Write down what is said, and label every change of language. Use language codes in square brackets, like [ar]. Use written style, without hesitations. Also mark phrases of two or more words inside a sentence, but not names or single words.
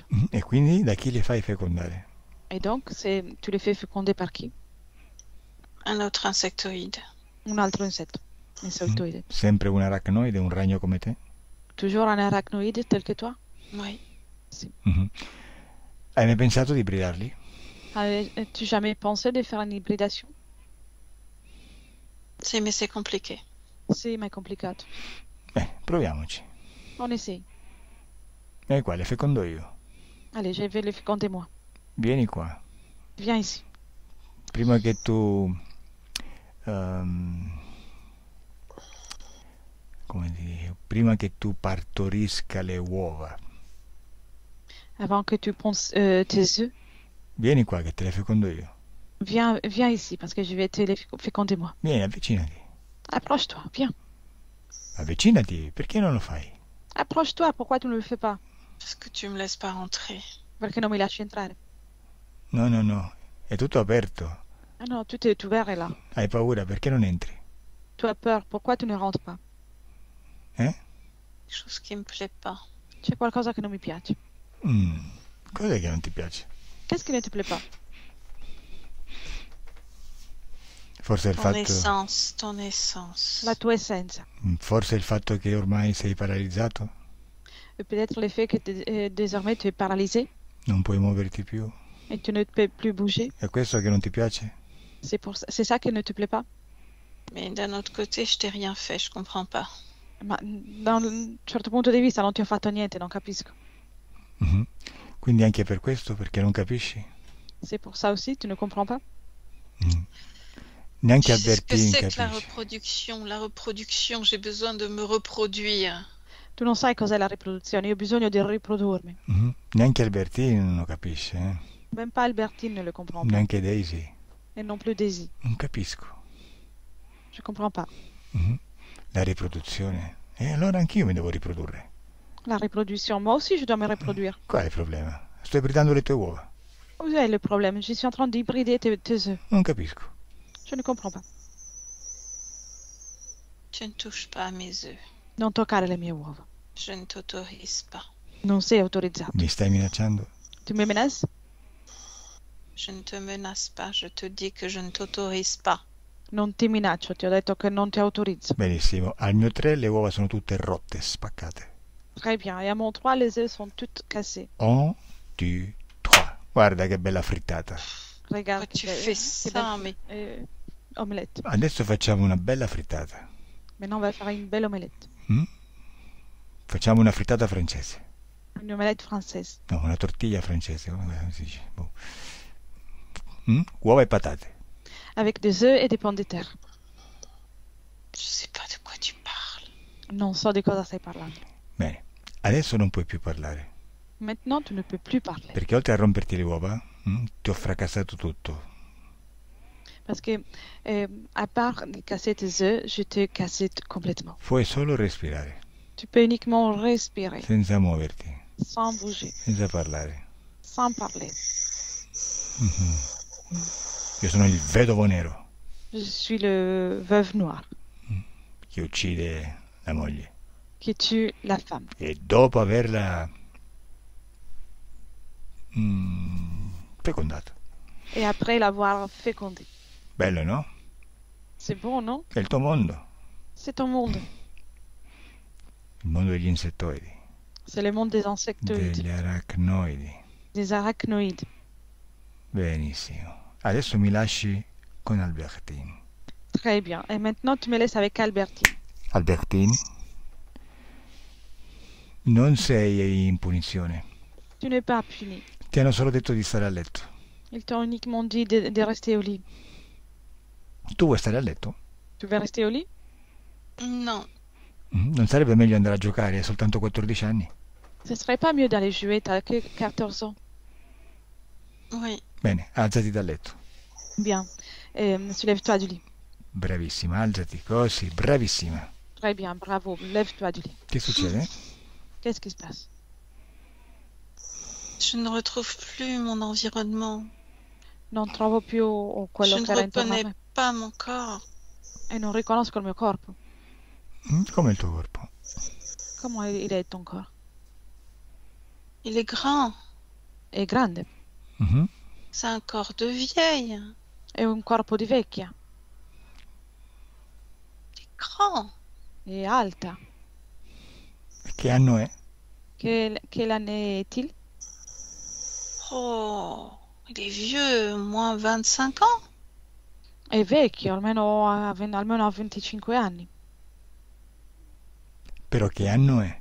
[it] E quindi da chi le fai fecondare? [fr] Et donc, tu les fais féconder par qui? Un autre insectoïde. [it] Un altro insetto, insettoide. Sempre un aracnoide, un ragno come te? [fr] Toujours un arachnoïde tel que toi? Oui. Mhm. [it] Hai mai pensato di bridarli? [fr] As-tu jamais pensé de faire une hybridation? Si, mais c'est compliqué. [it] Sì, ma è complicato. Proviamoci. [fr] On essaye. [it] E qua le fecondo io. [fr] Allez, je vais les féconder moi. [it] Vieni qua. [fr] Viens ici. [it] Prima che tu... come dire, prima che tu partorisca le uova. [fr] Avant que tu ponces tes œufs, [it] Vieni qua che te le fecondo io. [fr] viens ici parce que je vais te les féconder moi. [it] Vieni, avvicinati. [fr] Approche-toi, viens. [it] Avvicinati, perché non lo fai? [fr] Approche-toi, pourquoi tu ne le fais pas? Parce que tu me laisses pas rentrer. [it] Perché non mi lasci entrare? No, è tutto aperto. [fr] Ah non, tout est ouvert là. [it] Hai paura, perché non entri? [fr] Tu as peur, pourquoi tu ne rentres pas? Eh? Quelque chose qui me plaît pas. [it] C'è qualcosa che non mi piace. Cos'è che non ti piace? [fr] Qu'est-ce qui ne te plaît pas? [it] Forse il [fr] Ton [it] fatto... [fr] essence, ton essence. [it] La tua essenza. Forse il fatto che ormai sei paralizzato? [fr] Et peut-être le fait que désormais tu es paralysé [it] Non puoi muoverti più? [fr] et tu ne peux plus bouger. [it] È questo che non ti piace? [fr] C'est ça qui ne te plaît pas? Mais d'un autre côté, je t'ai rien fait, je comprends pas. [it] Ma da un certo punto di vista non ti ho fatto niente, non capisco. Mhm. Quindi anche per questo, perché non capisci? [fr] C'est pour ça aussi, tu ne comprends pas? [it] Neanche [fr] Tu sais ce que [it] Albertini [fr] c'est que la [it] capisce. [fr] reproduction? La reproduction, j'ai besoin de me reproduire. [it] Tu non sai cos'è la riproduzione, io ho bisogno di riprodurmi. Neanche Albertini non lo capisce, eh? [fr] Même pas Albertine ne le comprend pas. [it] Neanche Daisy. [fr] Et non plus Daisy. [it] Non capisco. [fr] Je comprends pas. [it] La riproduzione. E allora anch'io mi devo riprodurre. [fr] La reproduction, moi aussi je dois me reproduire. [it] Qual è il problema? Sto ibridando le tue uova. [fr] Où est le problème? Je suis en train d'hybrider tes œufs. [it] Non capisco. [fr] Je ne comprends pas. Tu ne touches pas à mes œufs. [it] Non toccare le mie uova. [fr] Je ne t'autorise pas. [it] Non sei autorizzato. Mi stai minacciando? [fr] Tu me menaces? Je ne te menace pas, je te dis que je ne t'autorise pas. [it] Non ti minaccio, ti ho detto che non ti autorizzo. Benissimo. Al mio 3 le uova sono tutte rotte, spaccate. [fr] Très bien. Et à mon 3, les œufs sont toutes cassés. [it] 1, 2, 3. Guarda che bella frittata. [fr] Regarde. Pourquoi tu fais ça, mais Omelette. [it] Adesso facciamo una bella frittata. [fr] Maintenant, on va faire une belle omelette. [it] Facciamo una frittata francese. [fr] Une omelette française. [it] No, una tortiglia francese, come si dice? Boh. Uova e patate. [fr] Avec des œufs et des pommes de terre. je sais pas de quoi tu parles. [it] Non so di cosa stai parlando. Bene, adesso non puoi più parlare, [fr] Maintenant, tu ne peux plus parler. [it] perché oltre a romperti le uova, ti ho fracassato tutto. [fr] Parce que, à part de casser tes œufs, je t'ai cassé complètement. [it] Puoi solo respirare, [fr] Tu peux uniquement respirer, [it] senza muoverti, [fr] sans bouger, [it] senza parlare. [fr] sans parler. [it] Io sono il vedovo nero [fr] Je suis le veuve noire [it] che uccide la moglie [fr] qui tue la femme. [it] e dopo averla fecondata. [fr] Et après l'avoir fécondée. [it] Bello, no? [fr] C'est bon, non? [it] È il tuo mondo, [fr] C'est ton monde. [it] il mondo degli insettoidi, [fr] C'est le monde des insectoïdes, [it] degli arachnoidi. [fr] des arachnoïdes. [it] Benissimo. Adesso mi lasci con Albertine. [fr] Très bien. Et maintenant, tu me laisses avec Albertine. [it] Albertine, Non sei in punizione. [fr] Tu n'es pas puni. [it] Ti hanno solo detto di stare a letto. [fr] Ils t'ont uniquement dit de rester au lit. [it] Tu vuoi stare a letto? [fr] Tu veux rester au lit? Non. [it] Non sarebbe meglio andare a giocare? Hai soltanto 14 anni? [fr] Ce serait pas mieux d'aller jouer, t'as que 14 ans. Oui. [it] Bene, alzati dal letto. [fr] Bien. Soulève-toi du lit. [it] Bravissima, alzati così, bravissima. [fr] Très bien, bravo. Lève-toi du lit. [it] Che succede? [fr] Qu'est-ce qui se passe? Je ne retrouve plus mon environnement. [it] Non trovo più quello [fr] Je ne [it] che era intorno a [fr] reconnais [it] me [fr] pas mon corps. [it] e non riconosco il mio corpo. Come il tuo corpo? Come il è ton corpo? [fr] Il est grand. [it] È grande, Mhm. [fr] C'est un corps de vieille. [it] è un corpo di vecchia, [fr] Il est grand. [it] è alta. Che anno è? [fr] Quelle année est-il? Oh, il est vieux, au moins 25 ans. [it] È vecchio, almeno a 25 anni. Però che anno è?